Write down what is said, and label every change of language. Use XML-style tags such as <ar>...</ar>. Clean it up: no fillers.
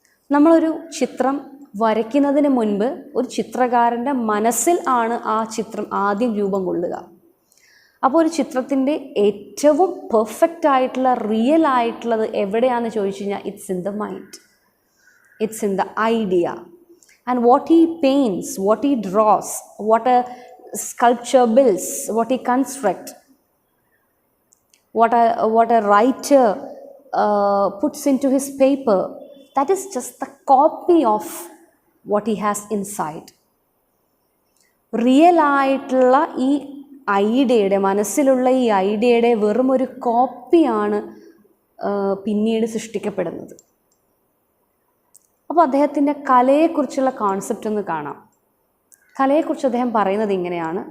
<ml>നമ്മളൊരു ചിത്രം വരയ്ക്കുന്നതിന് മുൻപ് ഒരു ചിത്രകാരൻ്റെ മനസ്സിൽ ആണ് ആ ചിത്രം ആദ്യം രൂപം കൊള്ളുക. അപ്പോൾ ഒരു ചിത്രത്തിൻ്റെ ഏറ്റവും പെർഫെക്റ്റ് ആയിട്ടുള്ള റിയൽ ആയിട്ടുള്ളത് എവിടെയാണെന്ന് ചോദിച്ചു കഴിഞ്ഞാൽ</ml> <en>It's in the mind, it's in the idea. And what he paints, what he draws, what a sculpture builds, what he construct, what a writer puts into his paper, that is just the copy of what he has inside.</en> <ml>Real ആയിട്ടുള്ള ഈ ഐഡിയയുടെ, മനസ്സിലുള്ള ഈ ഐഡിയയുടെ വെറും ഒരു കോപ്പിയാണ് പിന്നീട് സൃഷ്ടിക്കപ്പെടുന്നത്. അപ്പോൾ അദ്ദേഹത്തിൻ്റെ കലയെക്കുറിച്ചുള്ള concept ഒന്ന് കാണാം. കലയെക്കുറിച്ച് അദ്ദേഹം പറയുന്നത് ഇങ്ങനെയാണ്.</ml>